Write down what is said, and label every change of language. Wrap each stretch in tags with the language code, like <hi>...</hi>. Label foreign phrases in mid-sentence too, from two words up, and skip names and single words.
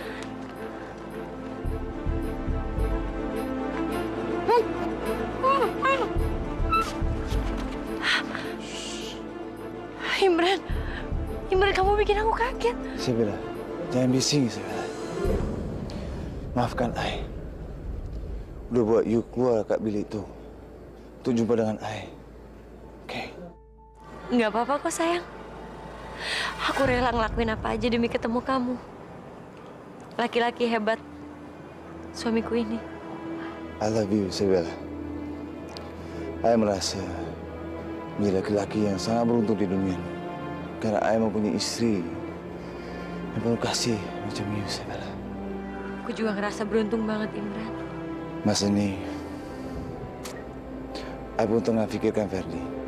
<id>Imran. Imran, kamu bikin aku kaget.</id> <ms>Isabella, jangan bising, Isabella. Maafkan I. Udah buat you keluar kat bilik tu. Untuk jumpa dengan I. Oke?</ms> <id>Nggak apa-apa kok, sayang. Aku rela ngelakuin apa aja demi ketemu kamu. Laki-laki hebat, suamiku ini.</id> <en>I love you, Isabella.</en> <ms>I merasa menjadi laki-laki yang sangat beruntung di dunia ini. Karena I mempunyai istri yang penuh kasih macam you, Isabella.</ms> <id>Aku juga ngerasa beruntung banget, Imran.</id> <ms>Masa ini, I pun tengah fikirkan Ferdi.</ms>